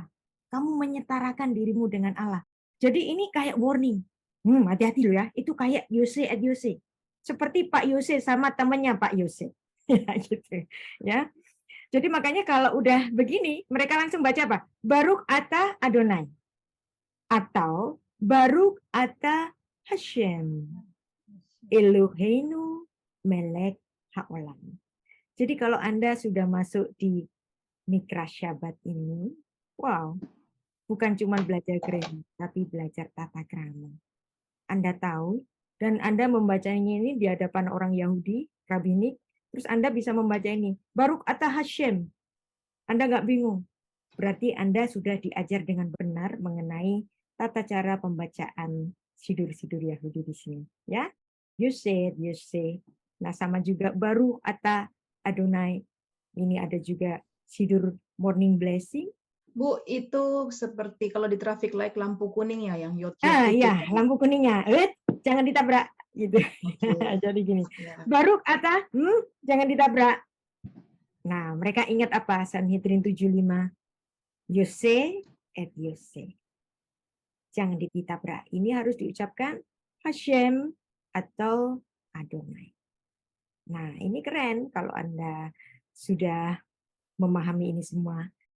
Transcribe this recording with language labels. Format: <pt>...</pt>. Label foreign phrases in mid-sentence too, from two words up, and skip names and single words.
<id>Kamu menyetarakan dirimu dengan Allah. Jadi ini kayak warning. Hati-hati loh ya, itu kayak Yose at Yose. Seperti Pak Yose sama temannya Pak Yose. Ya gitu ya. Jadi makanya kalau udah begini, mereka langsung baca apa?</id> <he>ברוך אתה אדני. Atau ברוך אתה השם. אלהינו מלך העולם.</he> <id>Jadi kalau Anda sudah masuk di Mikra Syabat ini, wow, bukan cuma belajar gereja, tapi belajar tata krama. Anda tahu, dan Anda membacanya ini di hadapan orang Yahudi, rabbinik, terus Anda bisa membaca ini,</id> <he>ברוך אתה השם.</he> <id>Anda nggak bingung. Berarti Anda sudah diajar dengan benar mengenai tata cara pembacaan sidur-sidur Yahudi di sini. Ya,</id> <en>you say.</en> <id>Nah, sama juga</id> <he>ברוך אתה אדני.</he> <id>Ini ada juga sidur</id> <en>morning blessing.</en> <id>Bu, itu seperti kalau di</id> <en>traffic light</en> <id>lampu kuning ya, yang yod-yod itu. Iya, lampu kuningnya. Jangan ditabrak. Gitu. Jadi gini. Ya.</id> <he>ברוך אתה,</he> <id>jangan ditabrak. Nah, mereka ingat apa? Sanhedrin 7:5. Yose et Yose. Jangan ditabrak. Ini harus diucapkan Hashem atau Adonai. Nah, ini keren kalau Anda sudah memahami ini semua.</id>